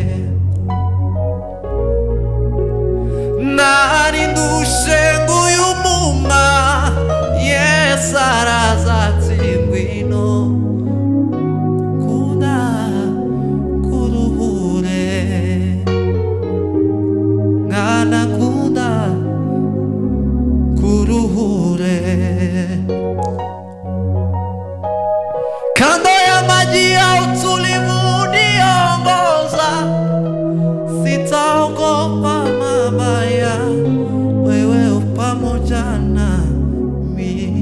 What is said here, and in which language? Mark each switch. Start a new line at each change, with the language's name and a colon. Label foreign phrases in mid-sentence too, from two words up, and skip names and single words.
Kinyarwanda: Nari ndushe nk'uyumuma, Yesu araza ati ngwino nkunda kuruhure. Mwana nkunda kuruhure.
Swahili: Kando ya maji ya utulivu niongoza, sitaogopa mabaya, wewe pamoja nami.